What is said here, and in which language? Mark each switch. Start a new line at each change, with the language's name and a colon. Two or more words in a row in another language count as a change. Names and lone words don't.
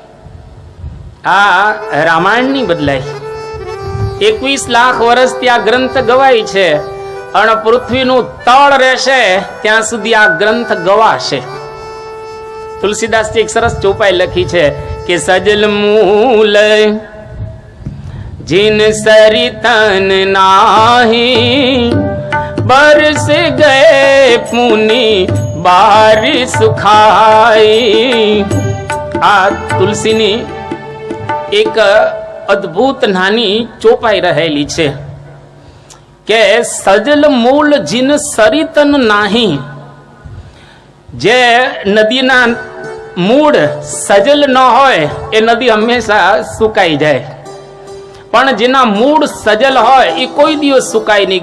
Gujarati: આ રામાયણ નહીં બદલાય. 21 લાખ વર્ષથી આ ગ્રંથ ગવાય છે અને પૃથ્વીનું તળ રહેશે ત્યાં સુધી આ ગ્રંથ ગવાશે. તુલસીદાસજી એક સરસ ચોપાઈ લખી છે કે
Awadhi: सजल मूल जिन सरितन नाही बरस गए पुनि बारिश सुखाई.
Gujarati: આ તુલસીની એક અદ્ભુત નાની ચોપાઈ રહેલી છે કે
Awadhi: सजल मूल जिन सरितन नाही.
Gujarati: જે નદીના મૂળ સજલ ન હોય એ નદી હંમેશા સુકાઈ જાય, પણ જેના મૂળ સજલ હોય એ કોઈ દિવસ સુકાય નહીં.